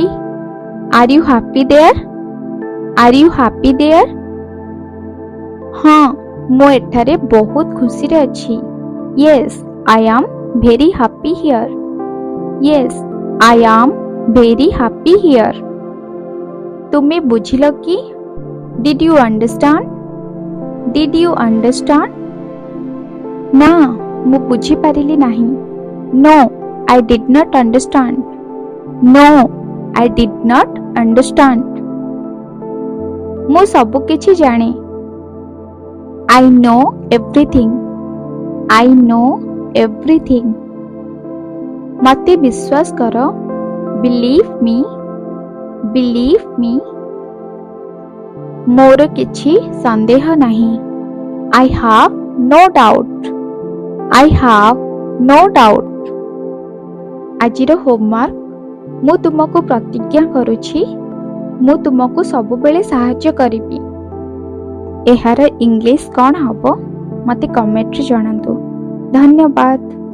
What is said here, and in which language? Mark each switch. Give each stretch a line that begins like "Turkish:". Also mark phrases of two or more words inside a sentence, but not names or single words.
English: Are you happy there? Are you happy there?
Odia: ହଁ, ମୁଁ ଏଠାରେ ବହୁତ ଖୁସିରେ ଅଛି।
English: Yes, I am very happy here. Yes, I am very happy here.
Odia: ତୁମେ ବୁଝିଲ କି?
English: Did you understand? Did you understand?
Odia: ନା, ମୁଁ ବୁଝିପାରିଲି ନାହିଁ।
English: No, I did not understand. No, I did not understand.
Odia: ମୁଁ ସବୁ କିଛି ଜାଣେ।
English: I know everything. I know everything.
Odia: ମୋତେ ବିଶ୍ୱାସ କର।
English: Believe me. Believe me.
Odia: ମୋର କିଛି ସନ୍ଦେହ ନାହିଁ।
English: I have no doubt. I have no doubt.
Odia: ଆଜିର ହୋମୱାର୍କ ମୁଁ ତୁମକୁ ପ୍ରତିଜ୍ଞା କରୁଛି ମୁଁ ତୁମକୁ ସବୁବେଳେ ସାହାଯ୍ୟ କରିବି। ଏହାର ଇଂଲିଶ କ'ଣ ହେବ ମୋତେ କମେଣ୍ଟରେ ଜଣାନ୍ତୁ। ଧନ୍ୟବାଦ।